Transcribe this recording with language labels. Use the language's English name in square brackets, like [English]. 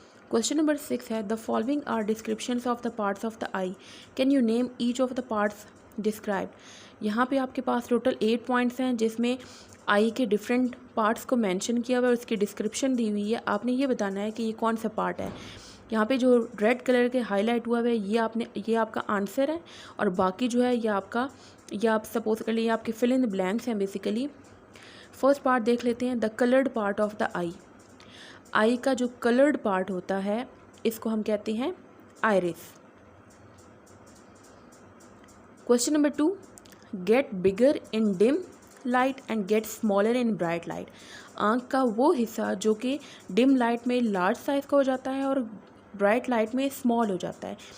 [English] Question number 6 [Urdu] ہے, [English] the following are descriptions of the parts of the eye. Can you name each of the parts described? [Urdu] یہاں پہ آپ کے پاس total 8 points ہیں جس میں آئی کے ڈفرینٹ پارٹس کو مینشن کیا ہوا ہے اور اس کی ڈسکرپشن دی ہوئی ہے. آپ نے یہ بتانا ہے کہ یہ کون سا پارٹ ہے. یہاں پہ جو ریڈ کلر کے ہائی لائٹ ہوا ہے یہ آپ کا آنسر ہے, اور باقی جو ہے یہ آپ سپوز کر لیے آپ کے فل ان بلینکس ہیں بیسیکلی. فرسٹ پارٹ دیکھ لیتے ہیں, [English] The coloured part of the eye. [Urdu] آئی کا جو کلرڈ پارٹ ہوتا ہے اس کو ہم کہتے ہیں iris. [English] Question number 2, get bigger in dim light and get smaller in bright light. [Urdu] آنکھ کا وہ حصہ جو کہ ڈم لائٹ میں لارج سائز کا ہو جاتا ہے اور برائٹ لائٹ میں اسمال ہو جاتا ہے.